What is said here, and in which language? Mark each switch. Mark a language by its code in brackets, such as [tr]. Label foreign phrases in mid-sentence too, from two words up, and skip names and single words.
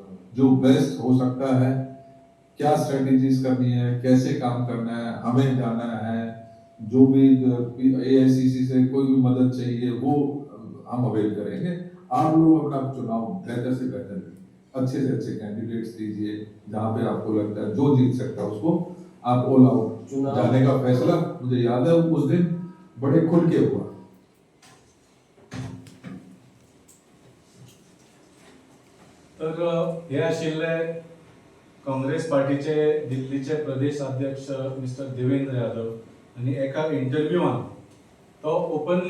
[hi] जो बेस्ट हो सकता है क्या स्ट्रेटेजीज करनी है, कैसे काम करना है, हमें जाना है, जो भी एआईसीसी से कोई भी मदद चाहिए वो हम अवेल करेंगे। आप लोग अपना चुनाव बेहतर से बेहतर, अच्छे से अच्छे कैंडिडेट्स दीजिए, जहां पे आपको लगता है जो जीत सकता है उसको आप [en] all out [hi] जाने का फैसला, मुझे याद है उस दिन बड़े खुल के हुआ। [kok] तर हे आशिल्ले काँग्रेस पार्टीचे दिल्लीचे प्रदेश अध्यक्ष मिस्टर देवेंद्र यादव आणि एका इंटरव्यूआन तो ओपनली